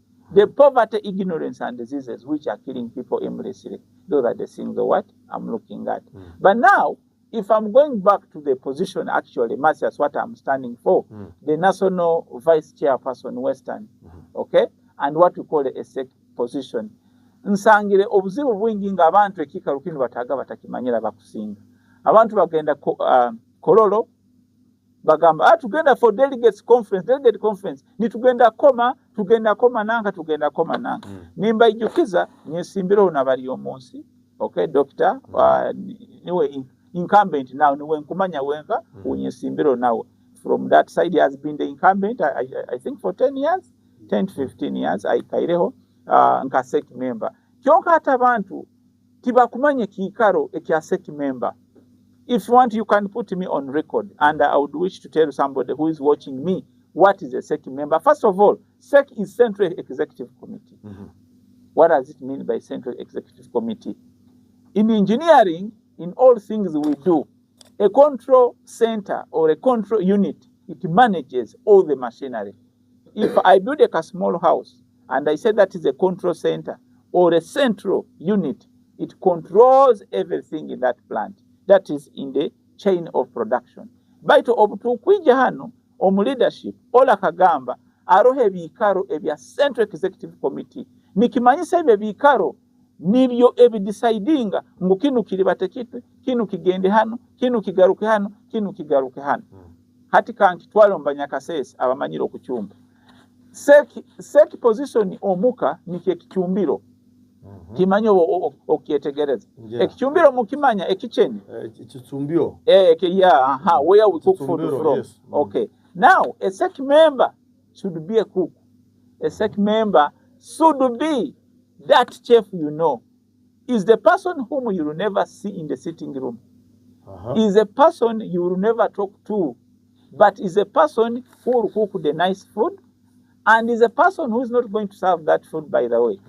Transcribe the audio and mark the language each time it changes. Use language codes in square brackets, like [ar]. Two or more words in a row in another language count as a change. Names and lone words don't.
[en] The poverty, ignorance, and diseases which are killing people aimlessly. Those are the things what I'm looking at. But now, if I'm going back to the position, actually, that's what I'm standing for, the National Vice Chairperson Western, okay, and what we call a SEC position. [nyn] Nsangire obuzibu bwingi nga abantu ekikalu kino bataga batakimanyira bakusinga. Abantu bagenda kololo bagamba tugenda [en] for delegate conference [nyn] nitugenda koma nanga nimba ijukiza nyesimbiro na bali omonsi. [en] Okay, doctor, niwe incumbent now, [nyn] niwe nkumanya wenga unyesimbiro now. [en] From that side he has been the incumbent I think for 10 to 15 years [nyn] aikaireho nka [en] SEC member. [nyn] Kyonka hata abantu tibakumanye kikaro ekya [en] SEC member. If you want, you can put me on record, and I would wish to tell somebody who is watching me what is a SEC member. First of all, SEC is Central Executive Committee. What does it mean by Central Executive Committee? In engineering, in all things we do, a control center or a control unit, it manages all the machinery. If I build a small house, and I say that is a control center or a central unit, it controls everything in that plant. That is in the chain of production. [nyn] Baito obutukwija hano omu leadership ola kagamba arohe bikaro ebya [en] Central Executive Committee [nyn] nikimanyisa ebyo bikaro nibyo ebidecidinga ngu kinu kiribate kitu kinu kigende hano kinu kigaruke hano kinu kigaruke hano hati kanki twalomba Kasese abamanyiro okucyumba seki position omuka niki ekicyumbiro kimanyo okyetegereza ekicyumbiro mukimanya ekicheni ekichumbio [en] where we cook food from. Yes. Okay, now a SEC member should be a cook. A SEC member should be that chef is the person whom you will never see in the sitting room. Is a person you will never talk to, but is a person who will cook the nice food, and is a person who is not going to serve that food, by the way.